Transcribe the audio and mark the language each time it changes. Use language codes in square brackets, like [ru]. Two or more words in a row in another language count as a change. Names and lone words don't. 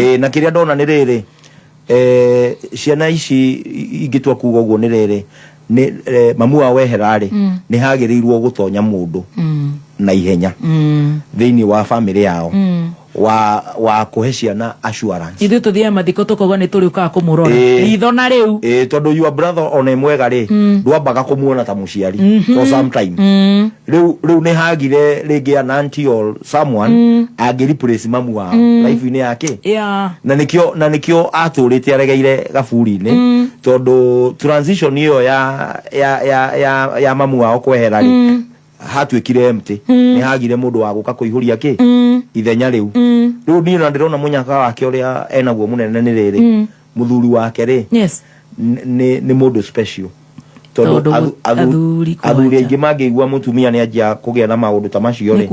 [ki] na kiria ndona ni riri ciana ici ingitwa kuga uguo ni riri ni mamu wa weherari ni hagereirwo gutonya mundu na ihenya thiini wa family yao wa kuhe ciana assurance ithu tuthia mathiko tukoga ni turi ukaga kumurora ritho na riu tondu [en] your brother [ki] ona mwega ri ndwambaga kumuona ta muciari [en] for some time [ki] riu ni hagire ringi [en] an auntie or someone [ki] agi replace mamu wa life ni yake na nikio aturite aregeire gaburi ni tondu transition iyo ya mamu wao kwehera ri hatuikire empty ni hagire mundu wa guka kuihuria ki ithenya riu ni na ndirona munyaka wake uria enaguo munene ni riri muthuri wake ri ni mundu special tondu athuri aingi mangiigua mutumia ni anjia kugia na maundu ta macio ri